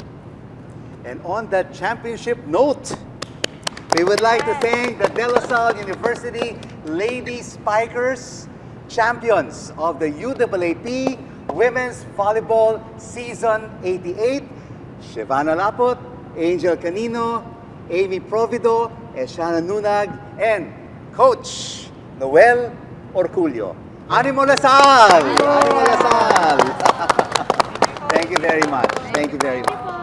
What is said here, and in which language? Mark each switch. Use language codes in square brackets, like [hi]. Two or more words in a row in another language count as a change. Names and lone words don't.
[en] And on that championship note, we would like to thank the De La Salle University Lady Spikers, champions of the UAAP Women's Volleyball Season 88. Shivana Laput, Angel Canino, Amy Provido, Eshana Nunag, and Coach Noel Orculio. Animo Lasal! Animo Lasal! Thank you very much. Thank you very much.